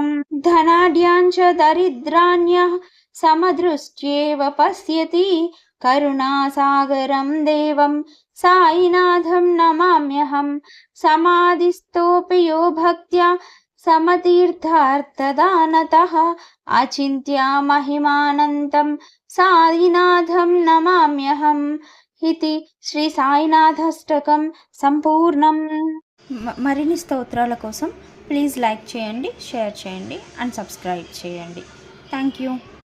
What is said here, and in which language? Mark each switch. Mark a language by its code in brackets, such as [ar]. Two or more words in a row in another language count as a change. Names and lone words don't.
[sa] धनाढ्यान् च दरिद्राण्यः समदृष्ट्येव पश्यति करुणासागरं देवं साईनाथं नमाम्यहं। समाधिस्थोऽपि यो भक्त्या समतीर्थार्थदानतः अचिन्त्य महिमानन्तं साईनाथं नमाम्यहम् इति శ్రీ సాయినాథాష్టకం సంపూర్ణం. [te] మరిన్ని స్తోత్రాల కోసం [en] please like [te] చేయండి, షేర్ చేయండి [en] and subscribe [te] చేయండి. [en] thank you.